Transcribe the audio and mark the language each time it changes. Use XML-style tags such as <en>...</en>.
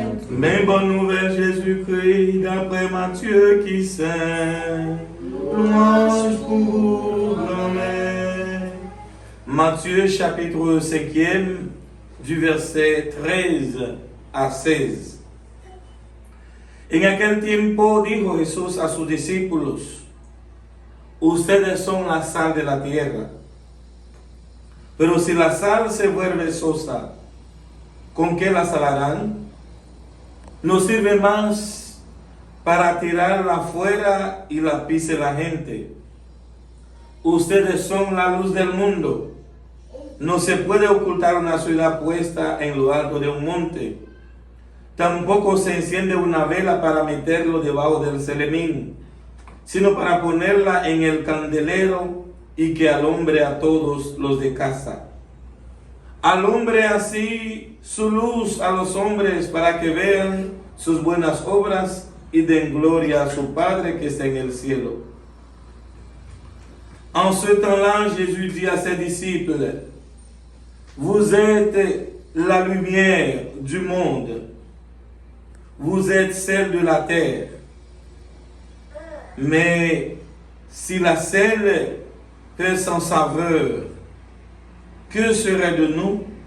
<fr>Mais bonne nouvelle, Jésus-Christ, d'après Matthieu qui saint. Louange pour vous, grand-mère. Matthieu, chapitre 5e, du verset 13 a 16.</fr> <es>En aquel tiempo dijo Jesús a sus discípulos: ustedes son la sal de la tierra. Pero si la sal se vuelve sosa, ¿con qué la salarán? No sirve más para tirarla afuera y la pise la gente. Ustedes son la luz del mundo. No se puede ocultar una ciudad puesta en lo alto de un monte. Tampoco se enciende una vela para meterlo debajo del celemín, sino para ponerla en el candelero y que alumbre a todos los de casa. Alumbre así su luz a los hombres para que vean sus buenas obras y den gloria a su Padre que está en el cielo.</es> <fr>En ce temps-là, Jésus dit à ses disciples: vous êtes la lumière du monde. Vous êtes celle de la terre. Mais si la sel perd sans saveur, que serait de nous?</fr>